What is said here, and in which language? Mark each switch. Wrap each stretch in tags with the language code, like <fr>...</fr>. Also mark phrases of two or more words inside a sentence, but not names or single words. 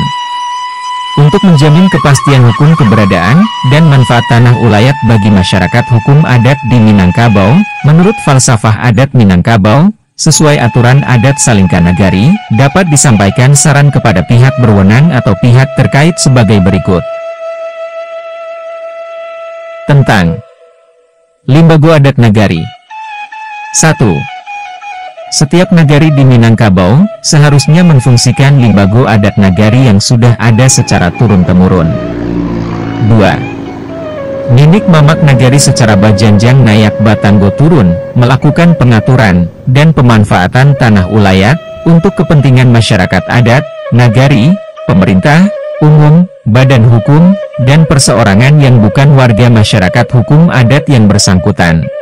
<id>Untuk menjamin kepastian hukum keberadaan dan manfaat tanah ulayat bagi masyarakat hukum adat di Minangkabau, menurut falsafah adat Minangkabau, sesuai aturan adat Salingka Nagari, dapat disampaikan saran kepada pihak berwenang atau pihak terkait sebagai berikut. Tentang Limbago Adat Nagari. 1. Setiap nagari di Minangkabau seharusnya memfungsikan limbago adat nagari yang sudah ada secara turun-temurun. 2. Ninik Mamak Nagari secara</id> <min>bajanjang nayak batanggo turun</min> <id>melakukan pengaturan dan pemanfaatan tanah ulayat untuk kepentingan masyarakat adat, nagari, pemerintah, umum, badan hukum, dan perseorangan yang bukan warga masyarakat hukum adat yang bersangkutan.</id>